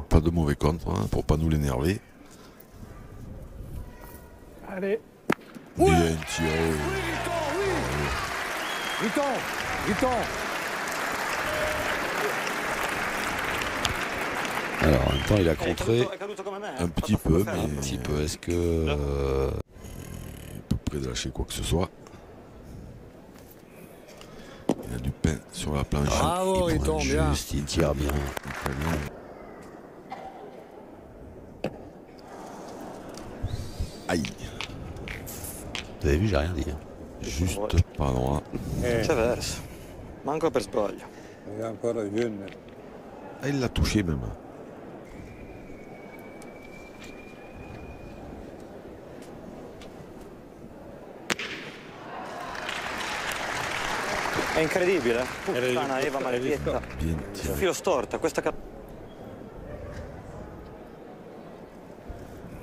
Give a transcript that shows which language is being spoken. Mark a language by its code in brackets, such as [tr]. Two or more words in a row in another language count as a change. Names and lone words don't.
[fr] Pas de mauvais contre hein, pour pas nous l'énerver. Allez. Bien tiré. Riton. Alors en même temps il a contré [it] È caduto come me. [fr] Un petit peu, mais un petit peu. Est-ce que il est pas près de lâcher quoi que ce soit. Il a du pain sur la planche. Bravo, il Riton, pointe bien. juste, il tire bien. Très bien. Aïe, Vous avez vu, j'ai rien dit. Hein. juste pas droit. [it] C'è verso. Manco per sbaglio. È ancora jeune. Ah, il l'a touché même. È incredibile. Puttana Eva maledetta. [fr] Bien tiré. [it] Filo storta, questa